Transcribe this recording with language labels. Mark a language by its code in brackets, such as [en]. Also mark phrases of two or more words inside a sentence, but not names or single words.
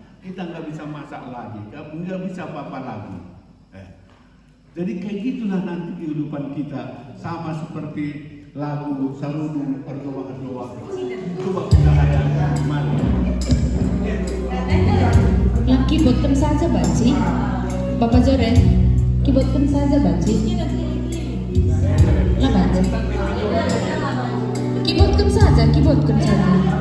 [id] Kita nggak bisa masak lagi, nggak bisa apa-apa lagi. Jadi kayak gitulah nanti kehidupan kita, sama seperti lagu Sarudung berdoa-doa. Coba kita hayalkan gimana. Yang keyboardkan saja Baci, Bapak Joren, keyboardkan saja Baci. Lah Baci. Keyboardkan saja, keyboardkan saja.